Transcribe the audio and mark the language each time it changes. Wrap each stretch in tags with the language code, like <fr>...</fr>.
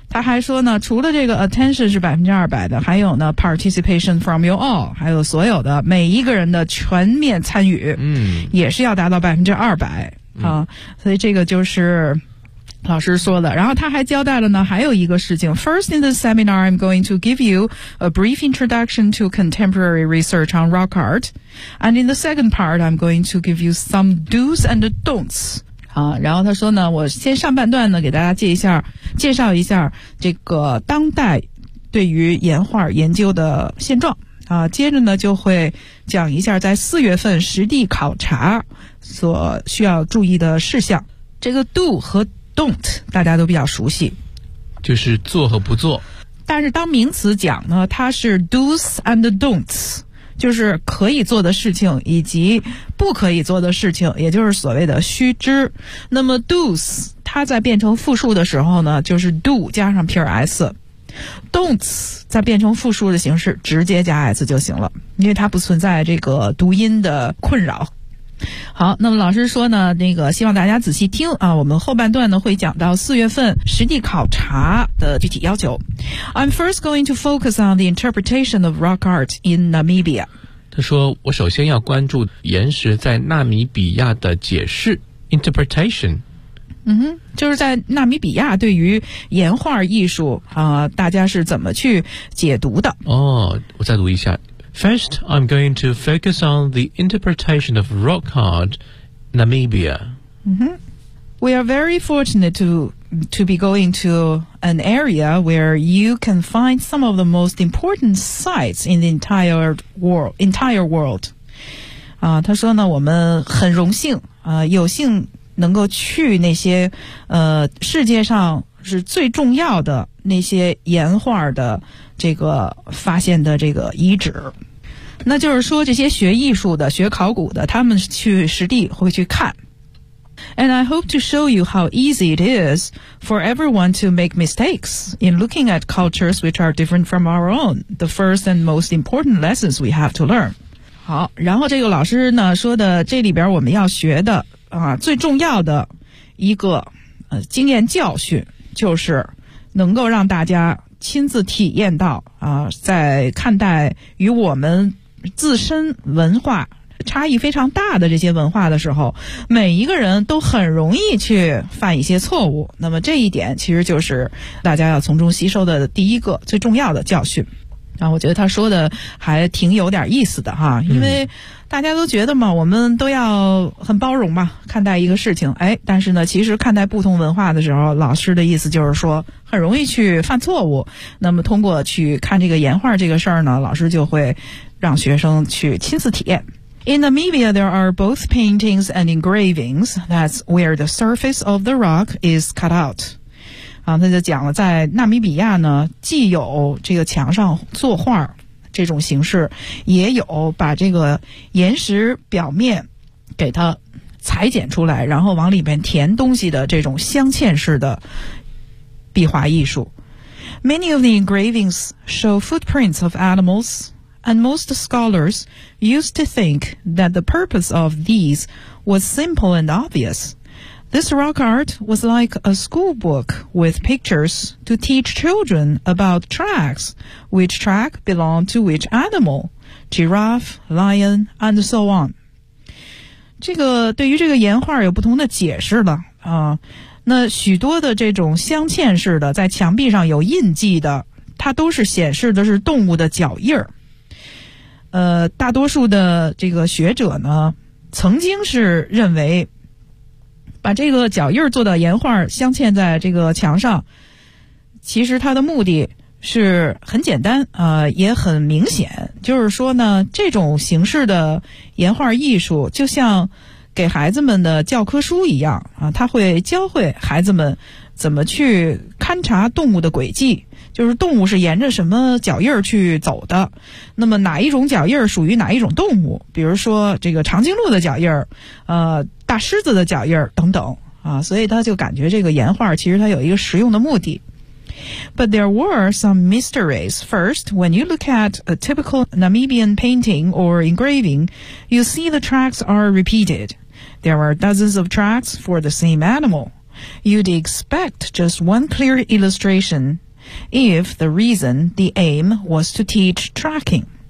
<zh>他还说呢，除了这个 attention 是200%的，还有呢</zh> <en>participation from you all，</en> <zh>还有所有的每一个人的全面参与，也是要达到200%啊。所以这个就是老师说的，然后他还交代了呢，还有一个事情。</zh> <en>First in this seminar, I'm going to give you a brief introduction to contemporary research on rock art. And in the second part, I'm going to give you some do's and don'ts.</en> <zh>好，然后他说呢，我先上半段呢，给大家介绍一下这个当代对于岩画研究的现状。接着呢就会讲一下在四月份实地考察所需要注意的事项。这个 do 和don't 大家都比较熟悉，就是做和不做，但是当名词讲呢，它是</zh> <en>do's and don'ts，</en> <zh>就是可以做的事情以及不可以做的事情，也就是所谓的须知。那么 do's 它在变成复数的时候呢，就是 do 加上 ps， don'ts 在变成复数的形式直接加 s 就行了，因为它不存在这个读音的困扰。好，那么老师说呢，那个希望大家仔细听啊，我们后半段呢会讲到四月份实地考察的具体要求。</zh> <en>I'm first going to focus on the interpretation of rock art in Namibia.</en> <zh>他说我首先要关注岩石在纳米比亚的解释 interpretation。就是在纳米比亚对于岩画艺术大家是怎么去解读的。哦，我再读一下。</zh> <en>First, I'm going to focus on the interpretation of rock art, Namibia. We are very fortunate to be going to an area where you can find some of the most important sites in the entire world.</en> <zh>他说呢，我们很荣幸，有幸能够去那些，世界上是最重要的那些岩画的这个发现的这个遗址。那就是说这些学艺术的学考古的他们去实地会去看。</zh> <en>And I hope to show you how easy it is for everyone to make mistakes in looking at cultures which are different from our own, the first and most important lessons we have to learn.</en> <zh>好，然后这个老师呢说的这里边我们要学的最重要的一个经验教训，就是能够让大家亲自体验到在看待与我们自身文化差异非常大的这些文化的时候，每一个人都很容易去犯一些错误。那么这一点其实就是大家要从中吸收的第一个最重要的教训。我觉得他说的还挺有点意思的哈，因为大家都觉得嘛，我们都要很包容嘛，看待一个事情。哎，但是呢，其实看待不同文化的时候，老师的意思就是说，很容易去犯错误。那么通过去看这个岩画这个事儿呢，老师就会让学生去亲自体验。</zh> <en>In Namibia, there are both paintings and engravings. That's where the surface of the rock is cut out.</en> <zh>他就讲了，在纳米比亚呢，既有这个墙上作画这种形式，也有把这个岩石表面给它裁剪出来，然后往里面填东西的这种镶嵌式的壁画艺术。</zh> <en>Many of the engravings show footprints of animals, and most scholars used to think that the purpose of these was simple and obvious. This rock art was like a school book with pictures to teach children about tracks, which track belonged to which animal, giraffe, lion, and so on.</en> <zh>这个对于这个岩画有不同的解释了。那许多的这种镶嵌式的在墙壁上有印记的它都是显示的是动物的脚印儿。大多数的这个学者呢，曾经是认为把这个脚印儿做到岩画镶嵌在这个墙上，其实它的目的是很简单，也很明显，就是说呢，这种形式的岩画艺术就像给孩子们的教科书一样啊，它会教会孩子们怎么去勘察动物的轨迹，就是动物是沿着什么脚印儿去走的，那么哪一种脚印儿属于哪一种动物，比如说这个长颈鹿的脚印儿，大狮子的脚印儿等等啊，所以他就感觉这个岩画其实它有一个实用的目的。</zh> <en>But there were some mysteries. First, when you look at a typical Namibian painting or engraving, you see the tracks are repeated. There are dozens of tracks for the same animal. You'd expect just one clear illustration if the reason, the aim, was to teach tracking.</en>